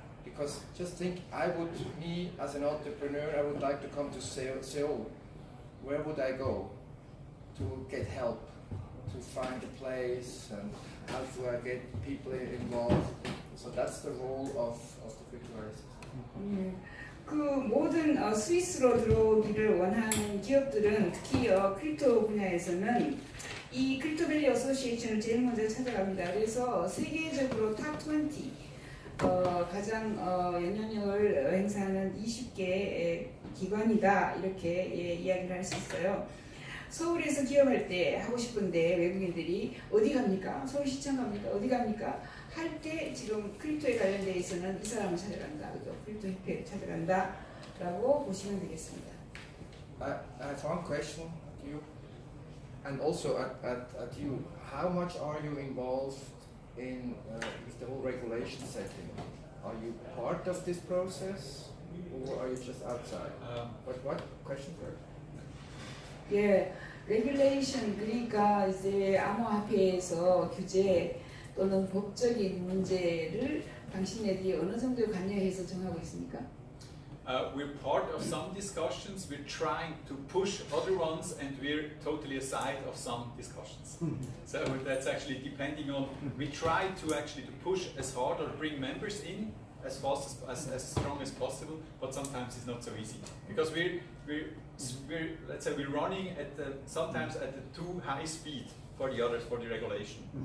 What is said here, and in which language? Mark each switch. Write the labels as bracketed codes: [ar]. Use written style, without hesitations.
[en] Because just think, me as an entrepreneur, I would like to come to Seoul. Where would I go to get help, to find a place, and how do I get people involved? So that's the role of the CryptoValley. [ko] 그 모든 스위스로 들어오기를 원하는 기업들은 특히 크립토 분야에서는 이 크립토밸리 어소시에이션을 제일 먼저 찾아갑니다. 그래서 세계적으로 탑 20 가장 영향력을 행사하는 20개 기관이다, 이렇게 이야기를 할 수 있어요. 서울에서 기업할 때 하고 싶은데 외국인들이 어디 갑니까? 서울시청 갑니까? 어디 갑니까? 할 때 지금 크립토에 관련돼 있어는 이 사람을 찾아간다, 그죠? 크립토협회 찾아간다 라고 보시면 되겠습니다. [en] I have one question to you, and also at you. How much are you involved in with the whole regulation setting? Are you part of this process, or are you just outside? What question first? [ko] 예, 레귤레이션, 그러니까 이제 암호화폐에서 규제 또는 법적인 문제를 당신네들이 어느 정도에 관여해서 정하고 있습니까? [en] We're part of some discussions. We're trying to push other ones, and we're totally aside of some discussions. So that's actually depending on. We try to actually to push as hard or bring members in as fast as strong as possible, but sometimes it's not so easy because we're let's say we're running at sometimes at the too high speed for the others, for the regulation.